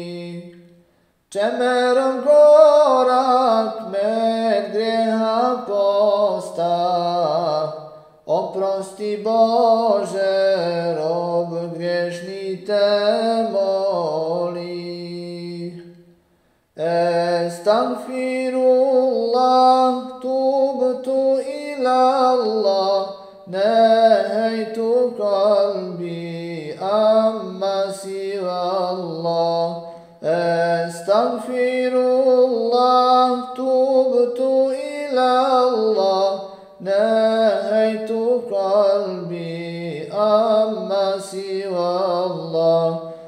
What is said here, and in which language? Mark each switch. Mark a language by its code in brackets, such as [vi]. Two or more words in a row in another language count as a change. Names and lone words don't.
[bs] Čemerom gorak med grijeha posta, oprosti Bože, rob griješni te moli. [ar] أستغفر الله تبت إلى الله نهيت قلبي عما سوى الله. أستغفر الله تبت إلى الله نهيت قلبي عما سوى الله.